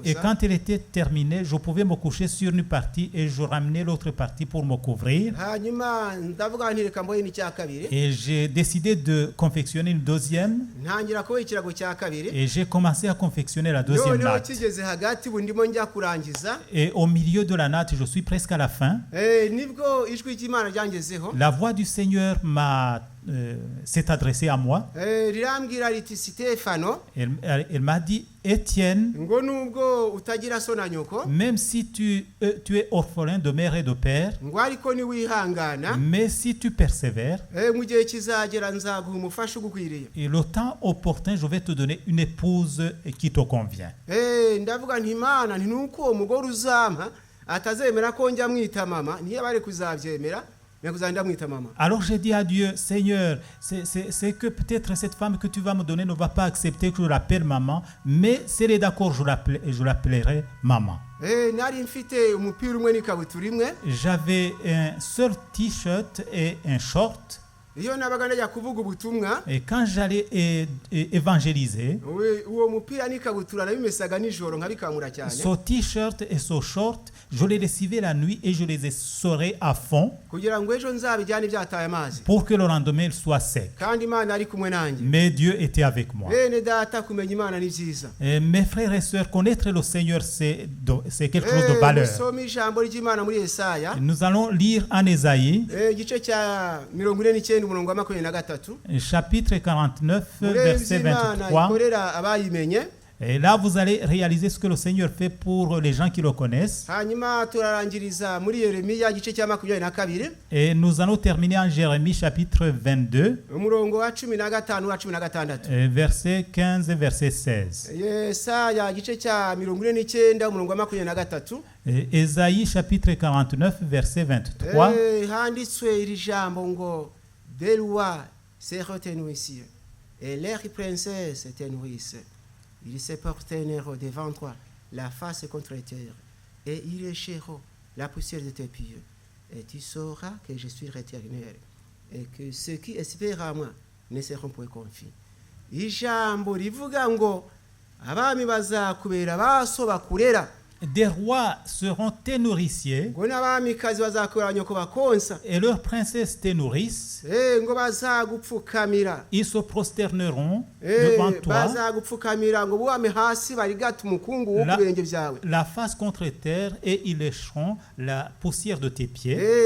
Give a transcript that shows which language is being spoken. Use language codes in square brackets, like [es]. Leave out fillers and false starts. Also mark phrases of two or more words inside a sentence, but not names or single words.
[fr] Et quand elle était terminée, je pouvais me coucher sur une partie et je ramenais l'autre partie pour me couvrir. [rw] hanyuma ndavuga nti reka mbohe n'icya kabiri. [fr] Et j'ai décidé de confectionner une deuxième. [rw] ntangira kuboha ikirago cya kabiri. [fr] Et j'ai commencé à confectionner la deuxième [rw] noneho [fr] natte. [rw] kigeze hagati ubu ndimo njya kurangiza. [fr] Et au milieu de la natte, je suis presque à la fin. [rw] nibwo ijwi ry'Imana ryangezeho. [fr] La voix du Seigneur s'est adressée à moi. [rw] rirambwira riti Sitefano. [fr] Elle m'a dit, Étienne, [rw] ngo nubwo utagira so na nyoko. [fr] même si tu es orphelin de mère et de père, [rw] ngo ariko ni wihangana. [fr] mais si tu persévères, [rw] mu gihe kizagera nzaguha umufasha ugukwiriye. [fr] et le temps opportun, je vais te donner une épouse qui te convient. [rw] ndavuga nti Imana nti nuko uwo mugore uzampa atazemera ko njya mwita mama niyo bari kuzabyemera nakuzanda mwita mama. [fr] Alors j'ai dit à Dieu, Seigneur, c'est que peut-être cette femme que tu vas me donner ne va pas accepter que je l'appelle maman, mais si elle est d'accord, je l'appellerai maman. [rw] nari mfite umupira umwe n'ikabutura imwe. [fr] J'avais un seul t-shirt et un short. [rw] iyo nabaga najya kuvuga ubutumwa [fr] Et quand j'allais évangéliser, [rw] uwo mupira n'ikabutura nabimesaga nijoro nkabikamura cyane [fr] ce t-shirt et ce short, je les recevais la nuit et je les essorais à fond [rw] kugira ngo ejo nzabijyane byataye amazi [fr] pour que le lendemain soit sec. [rw] kandi Imana ari kumwe nanjye. [fr] Mais Dieu était avec moi. [rw] Bene data kumenya Imana ni byiza. [fr] Et mes frères et sœurs, connaître le Seigneur, c'est quelque chose de valeur. [rw] Musome ijambo ry'Imana muri Yesaya. [fr] Nous allons lire en Ésaïe, [rw] igice cya 49 umurongo wa 23. [fr] chapitre 49, verset 23. Et là, vous allez réaliser ce que le Seigneur fait pour les gens qui le connaissent. [rw] Hanyuma turarangiriza muri Yeremiya igice cya 22. [fr] Et nous allons terminer en Jérémie chapitre 22, [rw] umurongo wa 15 wa 16. [fr] verset 15 et verset 16. [rw] Yesaya igice cya 49 umurongo wa 23. [fr] Et Ésaïe chapitre 49, verset 23. [rw] Handitswe iri jambo ngo [fr] des lois se retenissent et leurs princesses se nourrissent. Ils se porteront devant toi la face contre terre et ils lécheront la poussière de tes pieds. Et tu sauras que je suis l'Éternel et que ceux qui espèrent à moi ne seront point confus. [rw] Ijambo rivuga ngo abami bazakubera baso bakurera. [fr] Des rois seront tes nourriciers et leurs princesses te nourrissent. Ils se prosterneront devant toi, la face contre terre, et ils lécheront la poussière de tes pieds.